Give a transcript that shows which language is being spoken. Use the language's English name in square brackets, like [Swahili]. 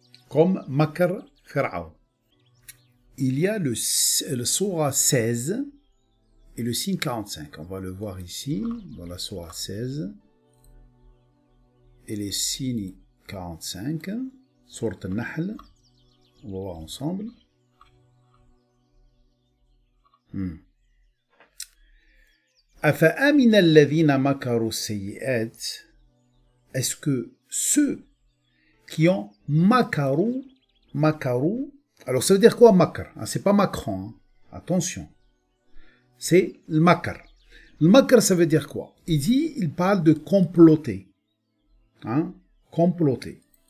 [French] Comme makr Pharaon. Il y a le Sourate 16 et le signe 45. On va le voir ici, dans la Sourate 16 et les signes 45, Sourate Al-Nahl. On va voir ensemble. Hmm. [Arabic] أفأمن الذين مكروا السيئات. [French] Est-ce que ceux qui ont makarou, alors ça veut dire quoi makar? C'est pas Macron, hein. Attention. C'est le makar. Le makar, ça veut dire quoi? Il parle de comploter. Hein? Comploter.